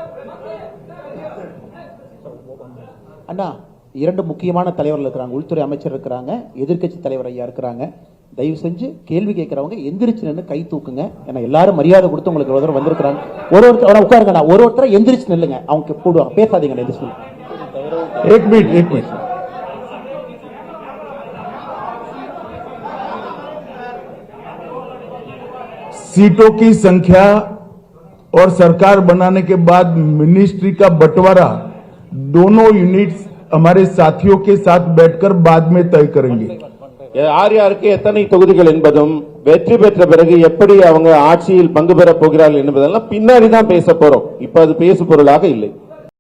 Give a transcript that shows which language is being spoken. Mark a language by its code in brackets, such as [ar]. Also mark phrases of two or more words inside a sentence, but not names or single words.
[ta] அண்ணா, 2 முக்கியமான தலைவர்கள் இருக்கிறாங்க. உள்துறை அமைச்சர் இருக்கிறாங்க, எதிர்கட்சி தலைவர் ஐயா இருக்கிறாங்க. தயவு செஞ்சு கேள்வி கேட்கறவங்க எந்திரிச்சு நின்று கை தூக்குங்க. ஏன்னா எல்லாரும் மரியாதை கொடுத்து உங்களுக்கு ஒரு வந்திருக்கிறாங்க. ஒருத்தர் உட்காருங்க, ஒருத்தரை எந்திரிச்சு நில்லுங்க. அவங்க போடுவாங்க, பேசாதீங்க. [hi] एक मिनट सीटों की संख्या और सरकार बनाने के बाद मिनिस्ट्री का बंटवारा दोनों यूनिट्स हमारे साथियों के साथ बैठकर बाद में तय करेंगे. [ta] யார் யாருக்கு எத்தனை தொகுதிகள் என்பதும் வெற்றி பெற்ற பிறகு எப்படி அவங்க ஆட்சியில் பங்கு பெற போகிறார்கள் என்பதெல்லாம் பின்னாடி தான் பேச போறோம். இப்ப அது பேசு பொருளாக இல்லை.